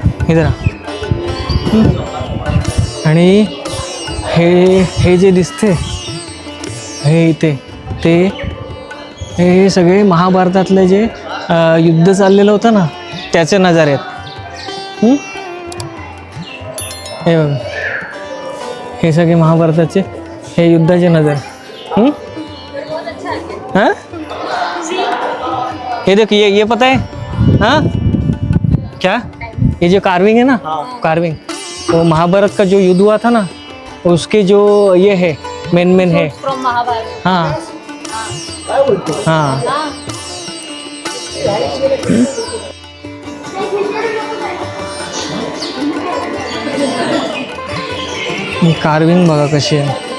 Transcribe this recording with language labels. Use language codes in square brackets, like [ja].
[mr] इधर आणि हे जे दिसते हे इथे ते हे सगळे महाभारतातले जे युद्ध चाललेलं होतं ना त्याचे नजारे आहेत. हे बघा, हे सगळे महाभारताचे हे युद्धाचे नजारे. [hi] हाँ ये देखो, ये पता है हाँ क्या, ये जो कार्विंग है ना, कार्विंग वो महाभारत का जो युद्ध हुआ था ना उसके जो ये है मेन है. [mr] हाँ हाँ कार्विंग बघा कशी आहे.